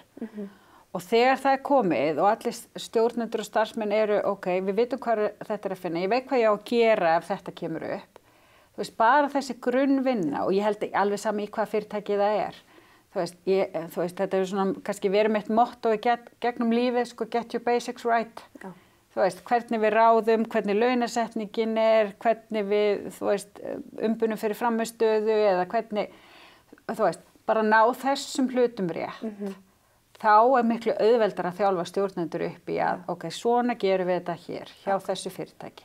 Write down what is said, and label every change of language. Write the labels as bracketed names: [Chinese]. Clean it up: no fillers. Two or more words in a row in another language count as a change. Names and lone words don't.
[Icelandic] Og þegar það er komið og allir stjórnendur og starfsmenn eru, ok, við vitum hvað þetta er að finna, ég veit hvað ég á að gera ef þetta kemur upp. Þú veist, bara þessi grunnvinna og ég held alveg sami í hvað fyrirtækið það er. Þú veist, þetta er svona, kannski verið mitt motto í gegnum lífið, sko, [English] get your basics right. [Icelandic] Þú veist, hvernig við ráðum, hvernig launasetningin er, hvernig við, þú veist, umbunum fyrir frammistöðu eða hvernig, þú veist, bara ná þessum hlutum rétt. Þá er miklu auðveldar að þjálfa stjórnendur upp í að, ok, svona gerum við þetta hér, hjá þessu fyrirtæki.